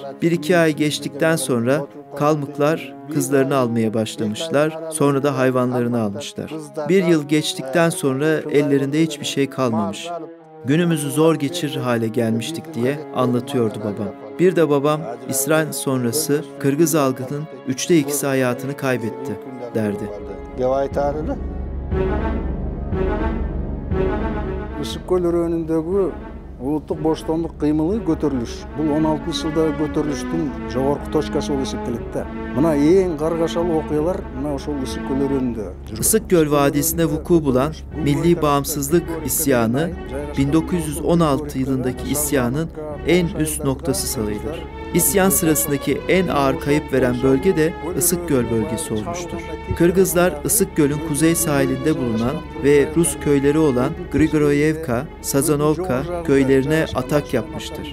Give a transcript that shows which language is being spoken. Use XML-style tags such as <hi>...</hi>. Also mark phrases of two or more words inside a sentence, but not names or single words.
<tr>1-2 ay geçtikten sonra Kalmıklar kızlarını almaya başlamışlar, sonra da hayvanlarını almışlar. 1 yıl geçtikten sonra ellerinde hiçbir şey kalmamış. Günümüzü zor geçirir hale gelmiştik diye anlatıyordu babam. Bir de babam İsrail sonrası Kırgız halkının 2/3 hayatını kaybetti derdi.</tr> <ky>Ысык-Көл өрөөнүндөгү улуттук боштондук кыймылы көтөрүлүш. Бул 16-жылдагы көтөрүлүштүн жогорку точкасы болуп эсептелет да. Мына эң каргашалуу окуялар мына ошол Ысык-Көл өрөөнүндө.</ky> <tr>Isıkgöl Vadisi'nde vuku bulan Milli Bağımsızlık İsyanı 1916 yılındaki isyanın en üst noktası sayılır. İsyan sırasındaki en ağır kayıp veren bölge de Issıkgöl bölgesi olmuştur. Kırgızlar Issıkgöl'ün kuzey sahilinde bulunan ve Rus köyleri olan Grigoroyevka, Sazanovka köylerine atak yapmıştır.</tr>